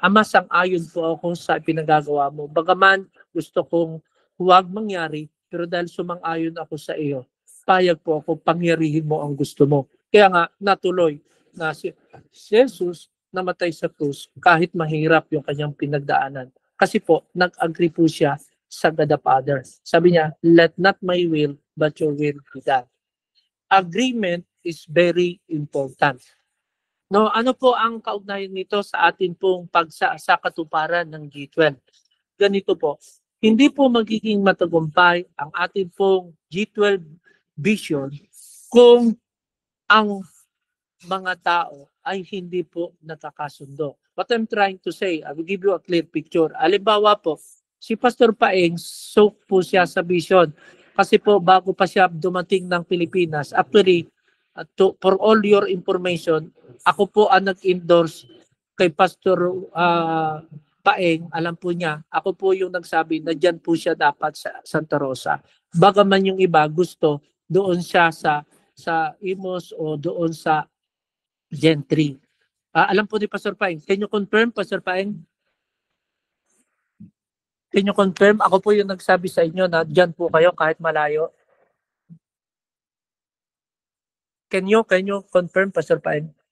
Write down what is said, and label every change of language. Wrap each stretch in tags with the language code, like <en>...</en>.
<tl>Ama, sang-ayon po ako sa pinagagawa mo. Bagaman gusto kong huwag mangyari, pero dahil sumang-ayon ako sa iyo, payag po ako, pangyarihin mo ang gusto mo. Kaya nga, natuloy na si Jesus namatay sa krus kahit mahirap yung kanyang pinagdaanan. Kasi po, nag-agree po siya sa God the Father. Sabi niya,</tl> <en>let not my will, but your will be done. Agreement is very important.</en> <tl>No, ano po ang kaugnayan nito sa atin pong sa katuparan ng G12? Ganito po, hindi po magiging matagumpay ang atin pong G12 vision kung ang mga tao ay hindi po nakakasundo.</tl> <en>What I'm trying to say, I will give you a clear picture.</en> <tl>Halimbawa po, si Pastor Paeng, soak po siya sa vision. Kasi po, bago pa siya dumating ng Pilipinas, actually,</tl> <en>for all your information,</en> <tl>ako po ang nag-endorse kay Pastor Paeng, alam po niya, ako po yung nagsabi na dyan po siya dapat sa Santa Rosa. Bagaman yung iba gusto doon siya sa Imos o doon sa Gentry. Alam po ni Pastor Paeng.</tl> <en>Can you confirm, Pastor Paeng? Can you confirm?</en> <tl>Ako po yung nagsabi sa inyo na dyan po kayo kahit malayo.</tl> <en>Can you confirm, Pastor Paeng?</en>